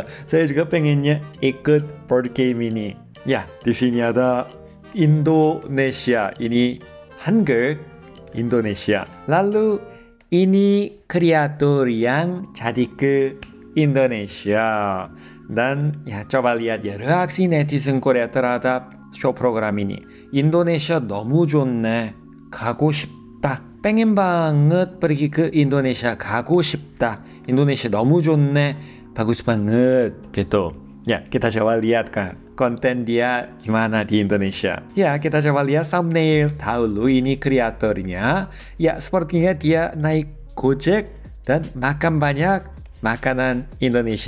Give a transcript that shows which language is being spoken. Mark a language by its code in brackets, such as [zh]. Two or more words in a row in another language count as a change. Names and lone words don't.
[id] Saya juga pengennya ikut [en] board game [id] ini. Ya, di sini ada Indonesia. Ini Hangul Indonesia. Lalu ini kreator yang jadi ke Indonesia. Dan ya coba lihat ya reaksi netizen Korea terhadap [en] show program [id] ini. [ko] Indonesia 너무 좋네. 가고 싶다. [id] pengen banget pergi ke Indonesia. [ko] 가고 싶다. Indonesia 너무 좋네. [id] bagus banget gitu. Ya, kita coba lihat kan konten dia gimana di Indonesia. Ya, kita coba lihat thumbnail. Dahulu ini kreatornya. Ya, sepertinya dia naik Gojek dan makan banyak makanan Indonesia.